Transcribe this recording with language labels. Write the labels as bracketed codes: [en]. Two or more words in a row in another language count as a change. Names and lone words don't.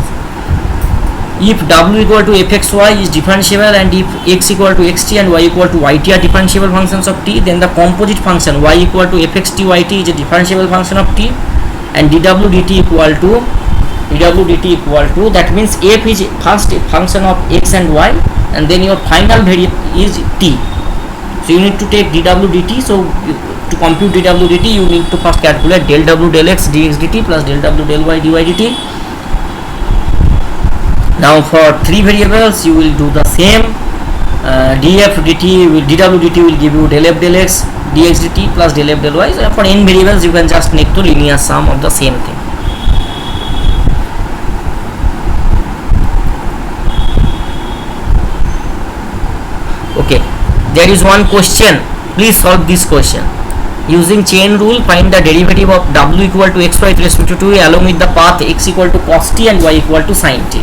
[en] If w equal to fxy is differentiable and if x equal to xt and y equal to yt are differentiable functions of t, then the composite function y equal to fxt yt is a differentiable function of t, and dw dt equal to that means f is first a function of x and y, and then your final variable is t. So you need to take dw dt. So to compute dw dt you need to first calculate del w del x dx dt plus del w del y dy dt. Now for three variables you will do the same. Df dt dw dt will give you del f del x dx dt plus del f del y. So for n variables you can just make the linear sum of the same thing. Okay, there is one question. Please solve this question. Using chain rule, find the derivative of w equal to xy with respect to 2 along with the path x equal to cos t and y equal to sin t.